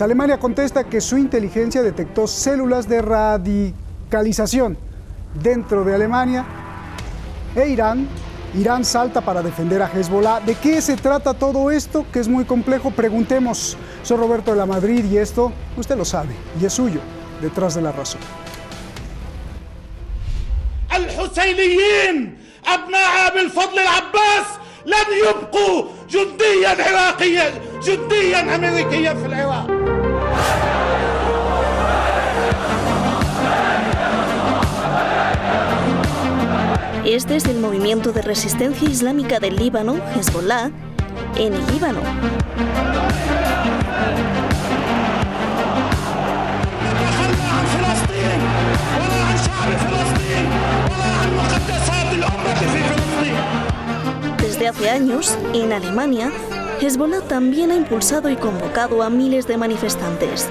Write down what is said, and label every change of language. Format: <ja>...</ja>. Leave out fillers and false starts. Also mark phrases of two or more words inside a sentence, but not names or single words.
<es>Alemania contesta que su inteligencia detectó células de radicalización dentro de Alemania. E Irán salta para defender a Hezbollah. ¿De qué se trata todo esto? Que es muy complejo. Preguntemos. Soy Roberto de la Madrid y esto usted lo sabe y es suyo. Detrás de la razón.</es> <ar>الحسينيين أبناء بالفضل العباس لن يبقوا جنديا عراقيا جنديا أمريكيا في العراق.</ar> <es>Este es el movimiento de resistencia islámica del Líbano, Hezbollah, en el Líbano. Desde hace años, en Alemania, Hezbollah también ha impulsado y convocado a miles de manifestantes.</es>